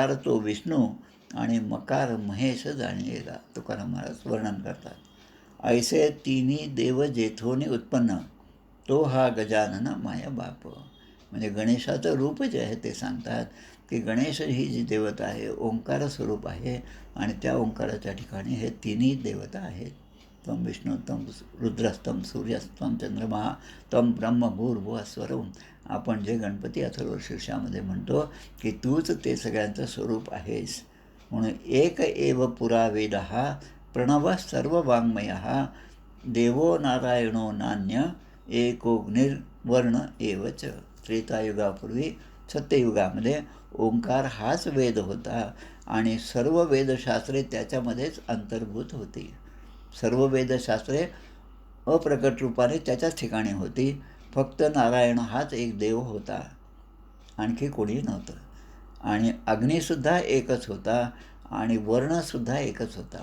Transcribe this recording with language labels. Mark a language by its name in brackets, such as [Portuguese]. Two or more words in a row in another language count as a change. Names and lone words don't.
[Marathi] उकार तो विष्णू आणि मकार महेश जाणिएगा, तुकाराम महाराज वर्णन करतात. ऐसे तिन्ही देव जेथोनी उत्पन्न, तो हा गजानन माया बाप. म्हणजे गणेशाचं रूप जे आहे ते सांगतात की गणेश ही जी देवता आहे ओंकार स्वरूप आहे आणि त्या ओंकाराच्या ठिकाणी हे तिन्ही देवता आहेत. [Sanskrit] त्वं विष्णू त्वं रुद्रस्त्वं सूर्यस्त्वं चंद्रमा त्वं ब्रह्म भूर्भुवः स्वरम्. [Marathi] आपण जे गणपती अथर्व शीर्षामध्ये म्हणतो की तूच ते सगळ्यांचं स्वरूप आहेस. [Sanskrit] म्हणून एक एव पुरा वेदः प्रणवः सर्ववाङ्मयः देवो नारायणो नान्य एकोऽग्निर्वर्ण एव च. [Marathi] त्रेतायुगापूर्वी सत्ययुगामध्ये ओंकार हाच वेद होता आणि सर्व वेदशास्त्रे त्याच्यामध्येच अंतर्भूत होती. सर्व वेदशास्त्रे अप्रकट रूपाने त्याच्याच ठिकाणी होती. फक्त नारायण हाच एक देव होता, आणखी कोणी नव्हतं. आणि अग्निसुद्धा एकच होता आणि वर्णसुद्धा एकच होता.